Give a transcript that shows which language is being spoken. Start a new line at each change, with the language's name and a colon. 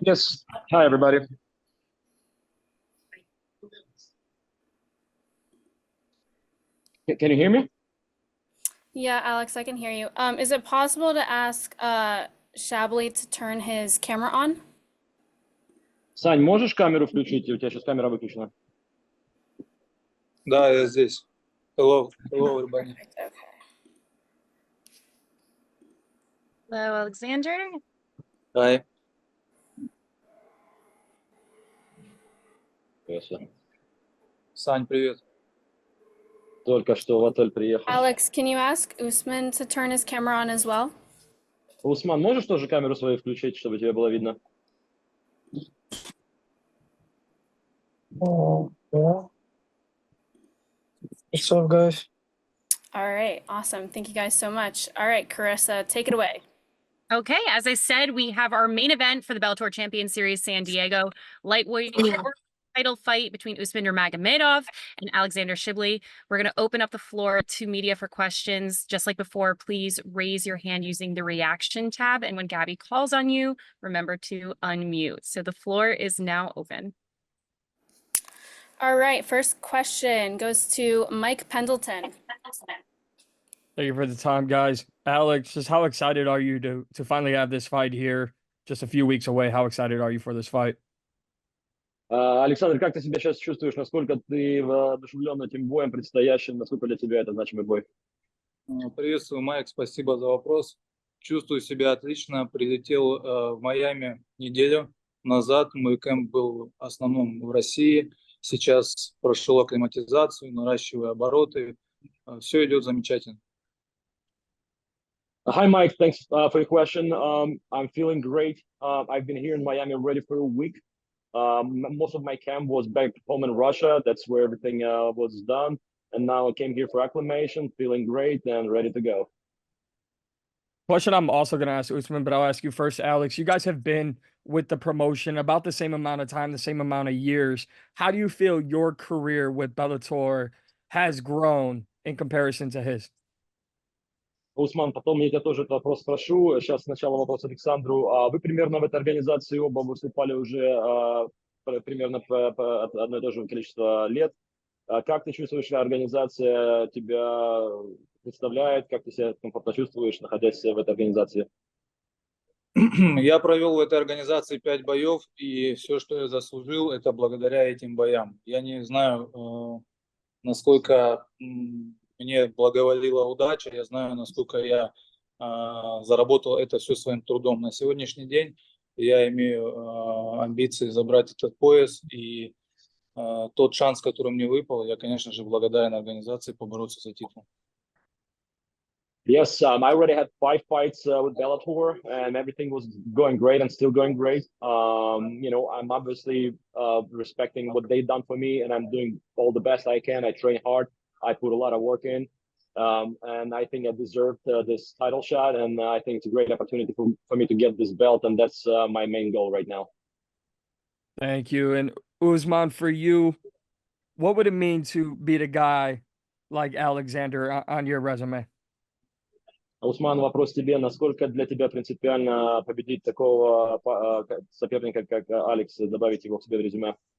English: Yes. Hi, everybody. Can you hear me? Yeah, Alex, I can hear you. Is it possible to ask Shabliy to turn his camera on?
Russian: Сань, можешь камеру включить? У тебя сейчас камера выключена. Да, я здесь.
English: Hello, everybody. Perfect. Okay. Hello, Alexander. Hi.
Russian: Сань, привет. Только что в отель приехал.
English: Alex, can you ask Usman to turn his camera on as well?
Russian: Усман, можешь тоже камеру свою включить, чтобы тебя было видно?
English: What's up, guys? All right, awesome. Thank you guys so much. All right, Carissa, take it away. Okay, as I said, we have our main event for the Bellator Champion Series San Diego lightweight title fight between Usman Nurmagomedov and Alexander Shabliy. We're going to open up the floor to media for questions. Just like before, please raise your hand using the reaction tab. And when Gabby calls on you, remember to unmute. So the floor is now open. All right, first question goes to Mike Pendleton. Thank you for the time, guys. Alex, just how excited are you to finally have this fight here? Just a few weeks away. How excited are you for this fight?
Russian: Александр, как ты себя сейчас чувствуешь? Насколько ты воодушевлен этим боем предстоящим? Насколько для тебя это значимый бой? Приветствую, Майк, спасибо за вопрос. Чувствую себя отлично. Прилетел в Майами неделю назад. Мой кэмп был в основном в России. Сейчас прошел акклиматизацию, наращиваю обороты. Все идет замечательно.
English: Hi, Mike. Thanks for your question. I'm feeling great. I've been here in Miami already for a week. Most of my camp was back home in Russia. That's where everything was done. And now I came here for acclimation, feeling great and ready to go. Question I'm also going to ask Usman, but I'll ask you first, Alex. You guys have been with the promotion about the same amount of time, the same amount of years. How do you feel your career with Bellator has grown in comparison to his?
Russian: Усман, потом я тебя тоже этот вопрос спрошу. Сейчас сначала вопрос Александру. Вы примерно в этой организации оба выступали уже примерно по одно и то же количество лет. Как ты чувствуешь, организация тебя представляет? Как ты себя комфортно чувствуешь, находясь в этой организации? Я провел в этой организации 5 боев, и все, что я заслужил, это благодаря этим боям. Я не знаю, насколько мне благоволила удача, я знаю, насколько я заработал это все своим трудом. На сегодняшний день я имею амбиции забрать этот пояс, и тот шанс, который мне выпал, я, конечно же, благодарен организации побороться за титул.
English: Yes, I already had 5 fights with Bellator, and everything was going great and still going great. You know, I'm obviously respecting what they've done for me, and I'm doing all the best I can. I train hard. I put a lot of work in, and I think I deserved this title shot, and I think it's a great opportunity for me to get this belt, and that's my main goal right now. Thank you. And Usman, for you, what would it mean to beat a guy like Alexander on your resume?
Russian: Усман, вопрос тебе. Насколько для тебя принципиально победить такого соперника, как Алекс, добавить его к себе в резюме?